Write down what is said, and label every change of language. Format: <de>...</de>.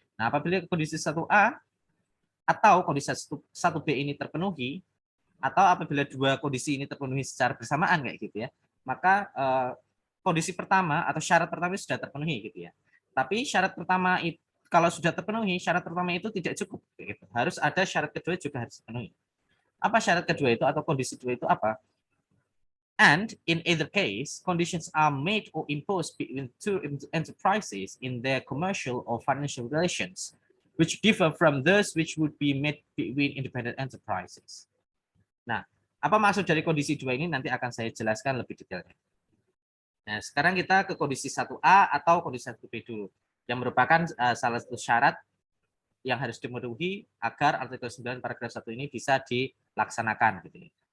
<id>Nah, apabila kondisi 1A atau kondisi 1B ini terpenuhi, atau apabila dua kondisi ini terpenuhi secara bersamaan kayak gitu ya, maka kondisi pertama atau syarat pertama sudah terpenuhi gitu ya. Tapi syarat pertama itu, kalau sudah terpenuhi syarat pertama itu tidak cukup, gitu. Harus ada syarat kedua juga harus dipenuhi. Apa syarat kedua itu atau kondisi kedua itu apa?</id> <en>And in either case, conditions are made or imposed between two enterprises in their commercial or financial relations, which differ from those which would be made between independent enterprises.</en> <id>Nah, apa maksud dari kondisi dua ini nanti akan saya jelaskan lebih detailnya. Nah, sekarang kita ke kondisi 1A atau kondisi 1B dulu, yang merupakan salah satu syarat yang harus dipenuhi agar artikel 9 paragraf 1 ini bisa dilaksanakan. Gitu.</id>